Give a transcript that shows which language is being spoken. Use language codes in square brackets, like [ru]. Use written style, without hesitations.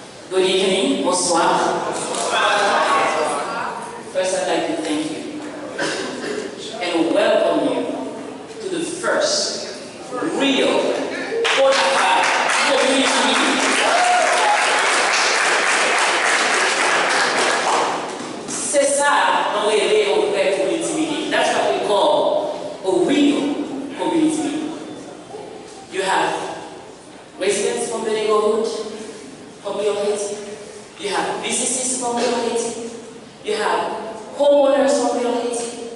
[en] Good evening, [fr] bonsoir. [en] First, I'd like to thank you and welcome you to the first real Bonafide community meeting. [fr] C'est ça, dans les community meeting. [en] That's what we call a real community meeting. You have residents from the neighborhood, from your Haiti. You have businesses from your Haiti. You have homeowners from your Haiti.